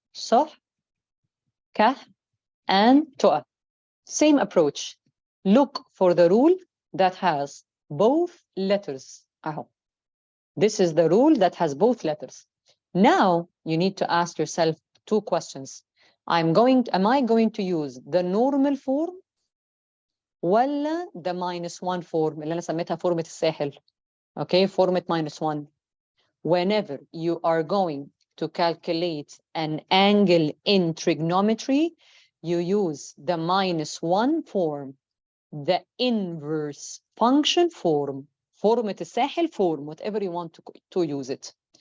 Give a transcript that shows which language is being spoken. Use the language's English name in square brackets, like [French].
[English] SOH, CAH, and TOA. Same approach. Look for the rule that has both letters. [Arabic] أهو. [English] This is the rule that has both letters. Now you need to ask yourself 2 questions. Am I going to use the normal form [Arabic] ولا [English] the -1 form [Arabic] اللي أنا سميتها فورمة الساحل. [English] Okay, format -1. Whenever you are going to calculate an angle in trigonometry, you use the -1 form, the inverse function form, format [Arabic] الساحل [English] form, whatever you want to use it.